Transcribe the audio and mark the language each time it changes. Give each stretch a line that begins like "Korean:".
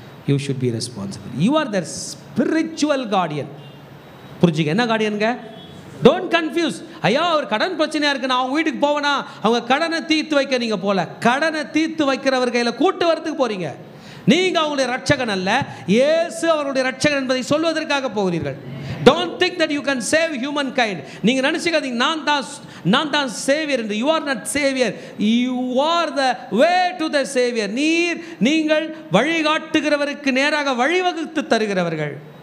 English: You should be responsible. You are their spiritual guardian.
Tamil: புரிஞ்சுக்க, என்ன கார்டியனுங்க?
English: Don't confuse.
Tamil: ஐயா ஒரு கடன் பிரச்சனையாக இருக்குது, நான் அவங்க வீட்டுக்கு போவேனா? அவங்க கடனை தீர்த்து வைக்க நீங்கள் போகல, கடனை தீர்த்து வைக்கிறவர் கையில் கூட்டு வரத்துக்கு போகிறீங்க. நீங்கள் அவங்களுடைய ரட்சகன் அல்ல, இயேசு அவருடைய ரட்சகன் என்பதை சொல்வதற்காக போகிறீர்கள்.
English: Don't think that you can save humankind.
Tamil: நீங்கள் நினச்சிக்காதீங்க நான் தான் சேவியர் என்று.
English: You are not savior. You are the way to the savior.
Tamil: நீங்கள் வழிகாட்டுகிறவருக்கு நேராக வழிவகுத்து தருகிறவர்கள்.